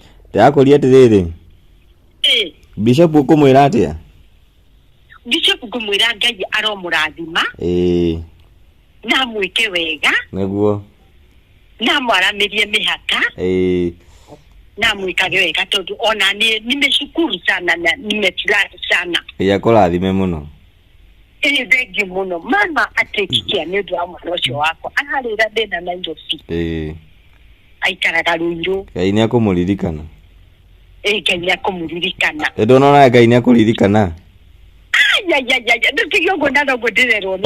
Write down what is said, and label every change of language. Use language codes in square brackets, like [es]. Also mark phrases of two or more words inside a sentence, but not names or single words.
[ki] Ndakũria atĩrĩrĩ. Bishop ũkũmwĩra atĩa? Bishop ngũmwĩra Ngai aromũrathima. Na mwĩke wega. Nĩguo. Na mwaramĩrie mĩhaka. Na mwĩkage wega tondũ ona [sw] nimeshukuru sana na nimefurahi sana. [ki] Akũrathime mũno. Thengiũ mũno. Mama atekikia nĩ ũndũ wa mwana ũcio wakwa. Ararĩra thĩna Nairobi. Aikaraga Ruiru. Ngai nĩ akũmũririkana. Ngai nĩ akũmũririkana. Ndũnona Ngai nĩ akũririkana. Ndutige ũguo na noguo ndĩrerwo nĩ